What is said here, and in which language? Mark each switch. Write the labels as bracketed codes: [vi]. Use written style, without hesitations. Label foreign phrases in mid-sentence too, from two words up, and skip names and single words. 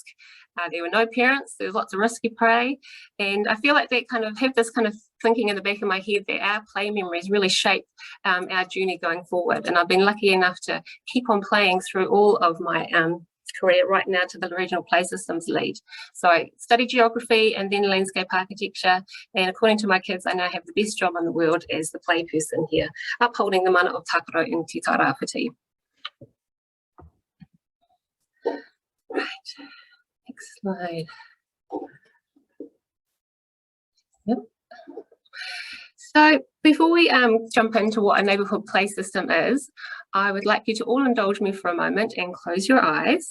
[en] There were no parents, there was lots of risky play, and I feel like that kind of have this kind of thinking in the back of my head that our play memories really shape our journey going forward, and I've been lucky enough to keep on playing through all of my career right now to the Regional Play Systems lead. So I studied geography and then landscape architecture, and according to my kids I now have the best job in the world as the play person here, upholding the mana of tākaro in te Tairāwhiti. Right. Next slide. Yep. So before we jump into what a neighbourhood play system is, I would like you to all indulge me for a moment and close your eyes.